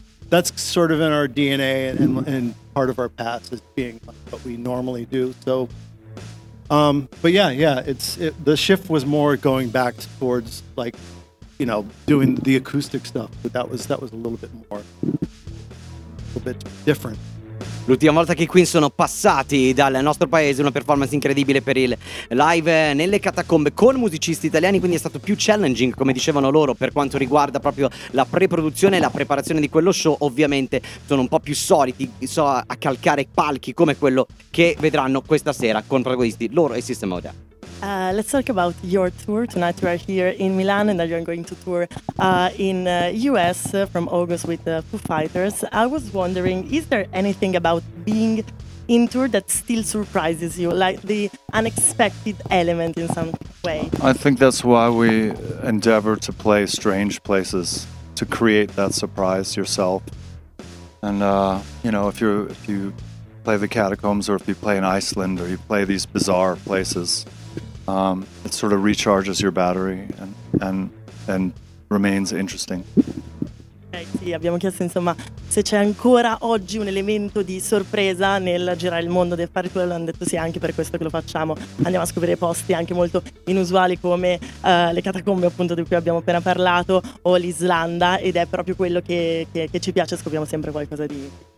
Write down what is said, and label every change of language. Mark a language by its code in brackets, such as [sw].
[en] That's sort of in our DNA and part of our past as being what we normally do. So, but yeah, the shift was more going back towards like, you know, doing the acoustic stuff. But that was a little bit different. [it] L'ultima volta che i Queens sono passati dal nostro paese, una performance incredibile per il live nelle catacombe con musicisti italiani, quindi è stato più challenging, come dicevano loro, per quanto riguarda proprio la pre-produzione e la preparazione di quello show. Ovviamente sono un po' più soliti a calcare palchi come quello che vedranno questa sera con protagonisti loro e System of a Down. [en] Let's talk about your tour tonight. You are here in Milan and you're going to tour in US from August with the Foo Fighters. I was wondering, is there anything about being in tour that still surprises you, like the unexpected element in some way? I think that's why we endeavor to play strange places, to create that surprise yourself. And, you know, if you play the Catacombs, or if you play in Iceland, or you play these bizarre places, it sort of recharges your battery and remains interesting. [it] Sì, abbiamo chiesto insomma se c'è ancora oggi un elemento di sorpresa nel girare il mondo, del fare quello, hanno detto sì, anche per questo che lo facciamo, andiamo a scoprire posti anche molto inusuali come le catacombe appunto di cui abbiamo appena parlato, o l'Islanda, ed è proprio quello che ci piace, scopriamo sempre qualcosa di